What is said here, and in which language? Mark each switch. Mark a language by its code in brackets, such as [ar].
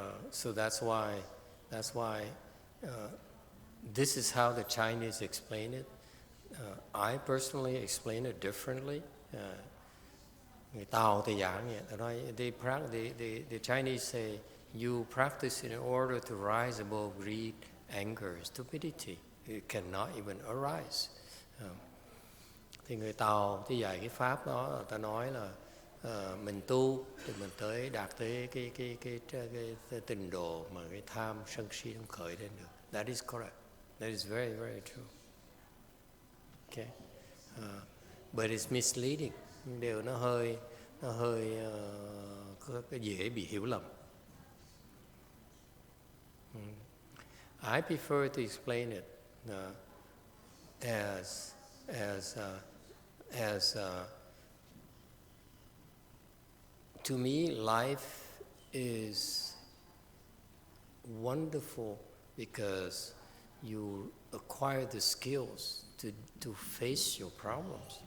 [en] So that's why this is how the Chinese explain it. I personally explain it differently. [vi] Người Tàu thì giảng vậy. [en] The Chinese say you practice in order to rise above greed, anger, stupidity. It cannot even arise. [vi] Thì người Tàu thì dạy cái pháp đó, người ta nói là mình tu thì mình đạt tới cái trình độ mà cái tham sân si không khởi lên được. [en] That is correct. That is very, very true. Okay. But it's misleading. [vi] Điều nó hơi dễ bị hiểu lầm. [en] I prefer to explain it as to me, life is wonderful because you acquire the skills to face your problems.